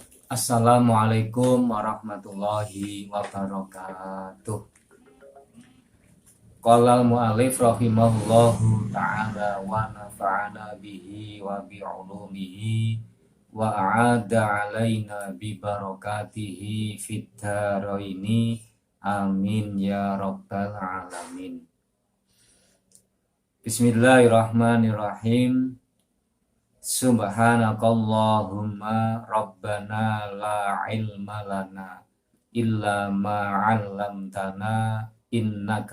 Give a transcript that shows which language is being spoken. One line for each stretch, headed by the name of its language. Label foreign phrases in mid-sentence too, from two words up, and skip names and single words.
Arabic: السلام عليكم ورحمة الله وبركاته. قال المؤلف رحمه الله تعالى ونفعنا به وبعلومه وأعاد علينا ببركاته في الدارين آمين يا رب العالمين. Bismillahirrahmanirrahim. سبحانك اللهم ربنا لا علم لنا إلا ما علمتنا إنك